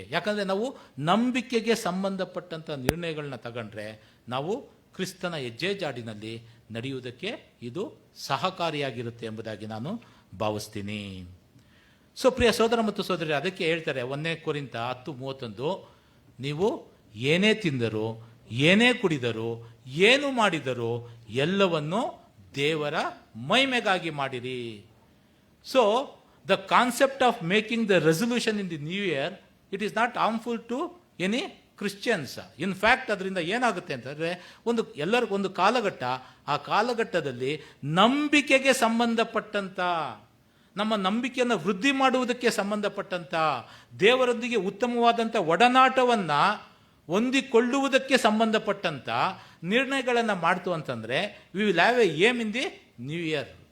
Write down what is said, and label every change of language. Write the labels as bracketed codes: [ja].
[kn] ಯಾಕಂದರೆ ನಾವು ನಂಬಿಕೆಗೆ ಸಂಬಂಧಪಟ್ಟಂಥ ನಿರ್ಣಯಗಳನ್ನ ತಗೊಂಡ್ರೆ ನಾವು ಕ್ರಿಸ್ತನ ಹೆಜ್ಜೆ ಜಾಡಿನಲ್ಲಿ ನಡೆಯುವುದಕ್ಕೆ ಇದು ಸಹಕಾರಿಯಾಗಿರುತ್ತೆ ಎಂಬುದಾಗಿ ನಾನು ಭಾವಿಸ್ತೀನಿ. ಸೊ ಪ್ರಿಯ ಸೋದರ ಮತ್ತು ಸೋದರಿ, ಅದಕ್ಕೆ ಹೇಳ್ತಾರೆ 1 ಕೊರಿಂಥ 10:31, ನೀವು ಏನೇ ತಿಂದರೂ, ಏನೇ ಕುಡಿದರೂ, ಏನು ಮಾಡಿದರೂ ಎಲ್ಲವನ್ನು ದೇವರ ಮಹಿಮೆಗಾಗಿ ಮಾಡಿರಿ. [en] So the concept of making the resolution in the new year, it is not harmful to any Christians. In fact, [kn] ಅದರಿಂದ ಏನಾಗುತ್ತೆ ಅಂತಂದರೆ, ಎಲ್ಲರಿಗೂ ಒಂದು ಕಾಲಘಟ್ಟ, ಆ ಕಾಲಘಟ್ಟದಲ್ಲಿ ನಂಬಿಕೆಗೆ ಸಂಬಂಧಪಟ್ಟಂಥ, ನಮ್ಮ ನಂಬಿಕೆಯನ್ನು ವೃದ್ಧಿ ಮಾಡುವುದಕ್ಕೆ ಸಂಬಂಧಪಟ್ಟಂಥ, ದೇವರೊಂದಿಗೆ ಉತ್ತಮವಾದಂಥ ಒಡನಾಟವನ್ನು ಹೊಂದಿಕೊಳ್ಳುವುದಕ್ಕೆ ಸಂಬಂಧಪಟ್ಟಂಥ ನಿರ್ಣಯಗಳನ್ನು ಮಾಡ್ತು ಅಂತಂದರೆ, [en] We will have a aim in the new year.